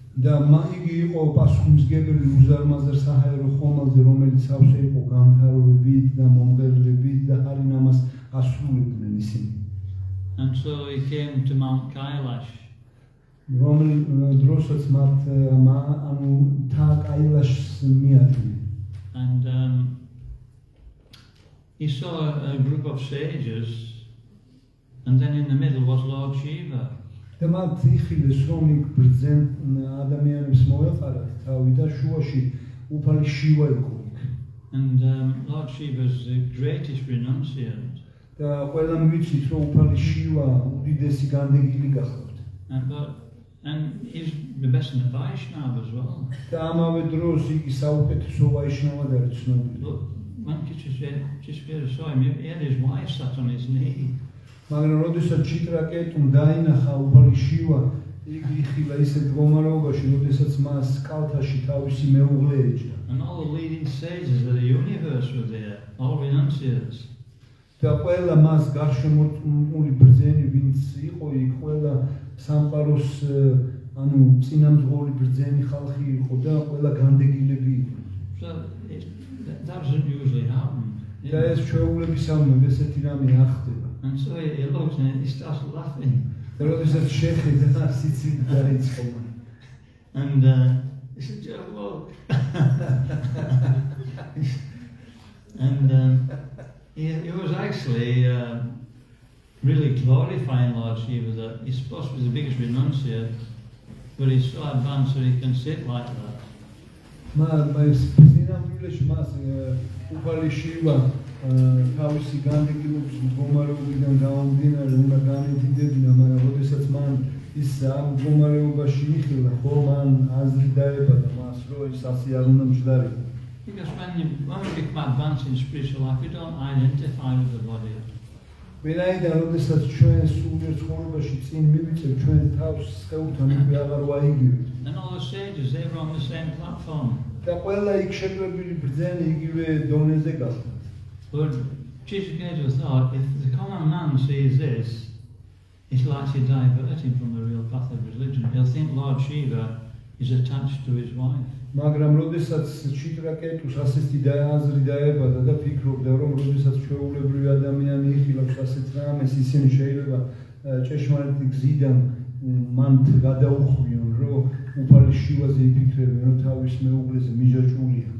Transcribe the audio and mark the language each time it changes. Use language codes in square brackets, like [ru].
[ka] და იგი იყო პასუხისმგებელი უზარმაზარ საჰაერო ხომალდზე, რომელიც სავსე იყო განთავრებით და მომღერლებით და ჰარინამას ასრულებდნენ ისინი. [en] And so he came to Mount Kailash. [ka] დროსაც მათ ანუ თა კაილაშს მიადგნენ. [en] And he saw a group of sages, and then in the middle was Lord Shiva. [ka] და მათ იხილეს რომ იქ ბრძენ ადამიანებს მოეყარათ თავი და შუაში უფალი შივა იყო იქ. [en] And Lord Shiva is the greatest renunciant. [ka] და ყველამ ვიცით რომ უფალი შივა უდიდესი განდეგილი გახლავთ. [en] And he's the best in the Vaishnava as well. [ka] და ამავე დროს იგი საუკეთესო ვაიშნავად არის ცნობილი. [en] Look, when Chitraketu saw him, he had his wife sat on his knee. [ka] მაგრამ როდესაც ჩიტრაკეტუმ დაინახა უფალი შივა, იგი იხილა ისეთ მდგომარეობაში, როდესაც მას კალთაში თავისი მეუღლე ეჯდა. [en] And all the leading sages of the universe were there, all renunciants. [ka] და ყველა მას გარშემორტყმული ბრძენი, ვინც იყო იქ, ყველა სამყაროს ანუ წინამძღოლი ბრძენი ხალხი იყო და ყველა განდეგილები იყო. [en] So that doesn't usually happen. [ka] და ეს ჩვეულებისამებრ ესეთი რამე არ ხდება. [en] And so he looks and he starts laughing. [ka] და როდესაც შეხედა სიცილი დაიწყო. [en] And he said, "Just look." And he was actually really glorifying Lord Shiva that he's supposed to be the biggest renunciant, but he's so advanced that he can sit like that. [ka] მას სინამდვილეში მას უფალი შივა თავისი განდეგილების მდგომარეობიდან გამომდინარე უნდა განედიდებინა, მაგრამ როდესაც მან ის ამ მდგომარეობაში იხილა, ხო მან აზრი დაებადა მას, რომ ის ასე არ უნდა მჯდარიყო. [en] Because when we become advanced in spiritual life, we don't identify with the body. [ka] ვინაიდან როდესაც ჩვენ სულიერ ცხოვრებაში წინ მივიწევ, ჩვენ თავს სხეულთან უკვე აღარ ვაიგივით. [en] And all the sages, they were on the same platform. [ka] და ყველა იქ შეგვებილი ბრძენი იგივე დონეზე გახდა. [en] But Chitraketu thought, if the common man sees this, it's likely to divert him from the real path of religion. He'll think Lord Shiva is attached to his wife. [ka] მაგრამ როდესაც ჩიტრაკეტუს ასეთი აზრი დაებადა და ფიქრობდა, რომ როდესაც ჩვეულებრივი ადამიანი იხილავს ასეთ რამეს, ისინი შეიძლება ჭეშმარიტი გზიდან მან გადაუხვიონ, რომ უფალი შივაზე იფიქრებენ, რომ თავის მეუღლეზე მიჯაჭვულია.